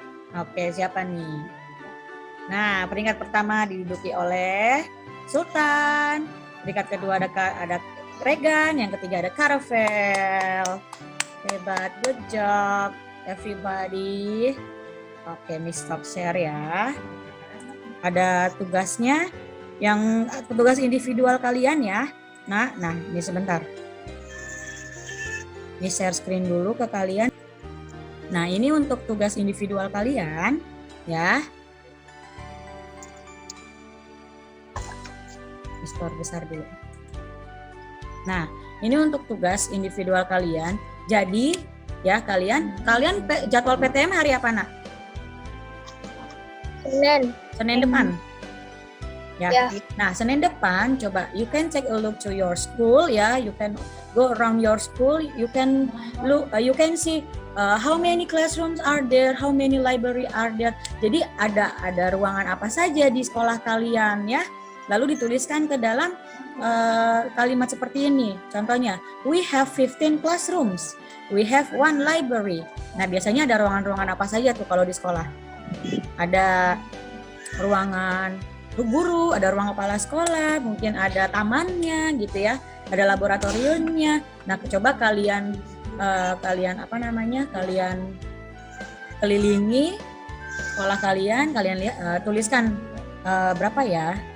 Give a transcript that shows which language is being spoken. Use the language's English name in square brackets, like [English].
[Indonesian] Oke, siapa nih? Nah, peringkat pertama diduduki oleh Sultan. Peringkat kedua ada Regan, yang ketiga ada Caravel. [English] Hebat, good job everybody. [Indonesian] Oke, Miss stop share ya. Ada tugasnya, yang tugas individual kalian ya. Nah, ini sebentar. Ini share screen dulu ke kalian. Nah, ini untuk tugas individual kalian ya. Store besar dulu. Nah, ini untuk tugas individual kalian. Jadi, ya kalian jadwal PTM hari apa, Nak? Senin depan. Ya. Ya. [English] Nah, Senin depan coba you can take a look to your school ya. You can go around your school. You can look you can see how many classrooms are there, how many library are there. [Indonesian] Jadi ada ruangan apa saja di sekolah kalian ya. Lalu dituliskan ke dalam kalimat seperti ini. [English] Contohnya, we have 15 classrooms. [Indonesian] We have 1 library. Nah, biasanya ada ruangan-ruangan apa saja tuh kalau di sekolah? Ada ruangan guru, ada ruang kepala sekolah, mungkin ada tamannya gitu ya. Ada laboratoriumnya. Nah, coba kalian kalian kelilingi sekolah kalian lihat tuliskan berapa ya?